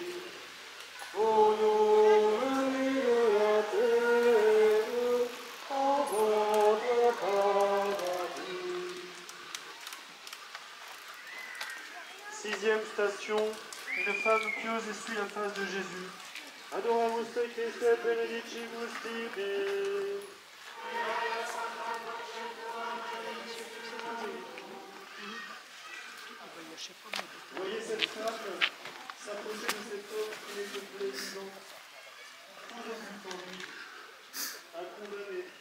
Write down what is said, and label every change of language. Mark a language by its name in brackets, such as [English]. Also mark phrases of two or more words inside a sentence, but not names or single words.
[French] Pour nous mener de la terre en votre paradis. Sixième station, une femme pieuse essuie la face de Jésus. [Latin] Adoramus te Christe et benedicimus tibi. [French] Voyez cette femme s'approcher de cet homme qui est complet vivant. Tout Jésus en lui, un condamné.